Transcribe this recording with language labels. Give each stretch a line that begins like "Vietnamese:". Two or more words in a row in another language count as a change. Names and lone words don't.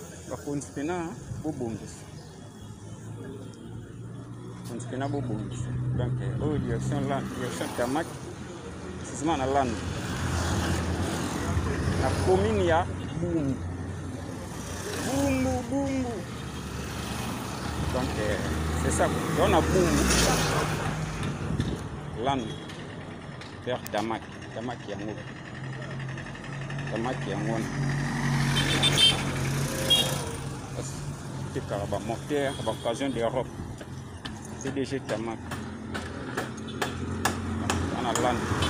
Lingala: Bakonzi pena, bobongisa. Bakonzi pena bobongisa. Donc, oyo direction la, direction Kamak, sisima na Lando. Na commune ya Bumbu. Bumbu, Bumbu.
French: Donc, euh, c'est ça. On a Bumbu.
Lingala: Lando. Vers Kamak. Kamak yango. Kamak yango wana. Tekaka ba moteur, ba
French: occasion d'Europe. P D G Kamak. On a Lando.